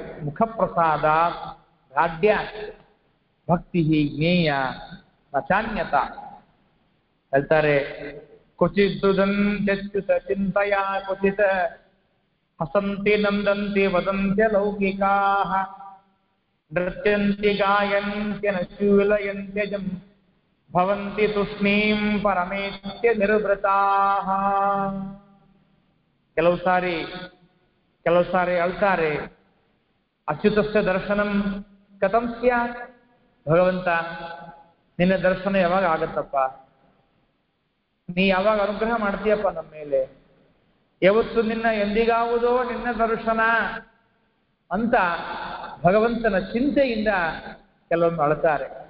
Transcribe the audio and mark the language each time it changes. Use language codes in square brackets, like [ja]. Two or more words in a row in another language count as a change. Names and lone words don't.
[sa] ಮುಖಪ್ರಸಾದ ರಾಡ್ಯ ಭಕ್ತಿ ಜ್ಞೇಯ ನಚಾನ್ಯತ ಹೇಳ್ತಾರೆ. ಕ್ವಚಿತ್ ಚಿಂತೆಯ ಕ್ವಚಿತ್ ಹಸಂತಿ ನಂದಂತಿ ವದಂತ್ಯ ಲೌಕಿಕಾ ನೃತ್ಯಂತಿ ಗಾಯಂತ್ಯ ನಶೂಲಯಂತ್ಯಜಂ ಭವಂತಿ ತೂಷ್ಣೀಂ ಪರಮೇತ್ಯ ನಿರ್ವೃತಾಃ. [kn] ಕೆಲವು ಸಾರಿ ಅಳ್ತಾರೆ. [sa] ಅಚ್ಯುತಸ್ಯ ದರ್ಶನಂ ಕಥಂ ಸ್ಯಾತ್. [kn] ಭಗವಂತ, ನಿನ್ನ ದರ್ಶನ ಯಾವಾಗ ಆಗತ್ತಪ್ಪ? ನೀ ಯಾವಾಗ ಅನುಗ್ರಹ ಮಾಡ್ತೀಯಪ್ಪ ನಮ್ಮ ಮೇಲೆ? ಯಾವತ್ತು ಎಂದಿಗಾವುದೋ ನಿನ್ನ ದರ್ಶನ ಅಂತ ಭಗವಂತನ ಚಿಂತೆಯಿಂದ ಕೆಲವೊಮ್ಮೆ ಅಳ್ತಾರೆ.